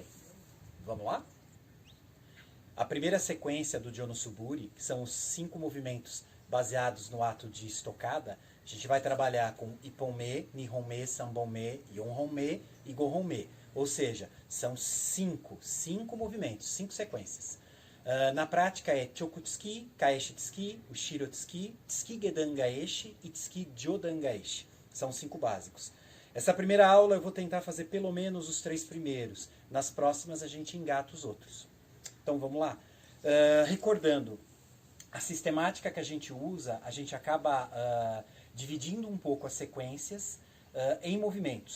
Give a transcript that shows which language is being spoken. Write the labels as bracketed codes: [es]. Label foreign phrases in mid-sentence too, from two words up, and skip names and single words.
[pt] Vamos lá? A primeira sequência do Jo no Suburi, que são os 5 movimentos baseados no ato de estocada, a gente vai trabalhar com Ipponme, Nihonme, Sanbonme, Yonhonme e Gohonme. Ou seja, são 5 movimentos, 5 sequências. Na prática é Chokutsuki, Kaeshi Tsuki, Ushiro Tsuki, Tsuki Gedan Gaeshi e Tsuki Jodan Gaeshi. São 5 básicos. Essa primeira aula eu vou tentar fazer pelo menos os 3 primeiros. Nas próximas a gente engata os outros. Então vamos lá. Recordando, a sistemática que a gente usa, a gente acaba dividindo um pouco as sequências em movimentos.